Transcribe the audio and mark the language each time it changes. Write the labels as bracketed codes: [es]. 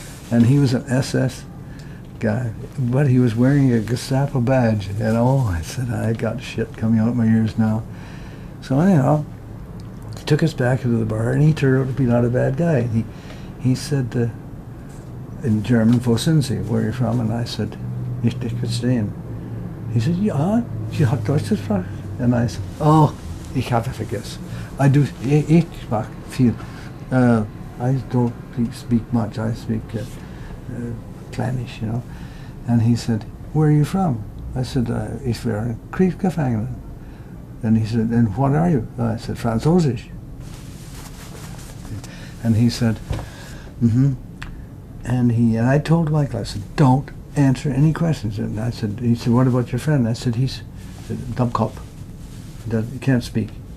[en] And he was an SS guy, but he was wearing a Gestapo badge, and oh, I said, I got shit coming out of my ears now. So anyhow, he took us back into the bar, and he turned out to be not a bad guy. He said, in German, [de] wo sind Sie, [en] where are you from? And I said, [de] ich verstehen. [en] He said, [de] ja, Sie hat Deutsch gesprochen? [en] And I said, oh, [de] ich habe vergessen. Ich sprach viel. [en] I don't speak much, I speak Kleinisch, you know. And he said, where are you from? I said, [de] ich wäre ein Kriegsgefangener. [en] And he said, and what are you? I said, Französisch. And he said, mm-hmm. And I told Michael, I said, don't answer any questions. And I said, he said, what about your friend? I said, he's a dummkopf. He can't speak.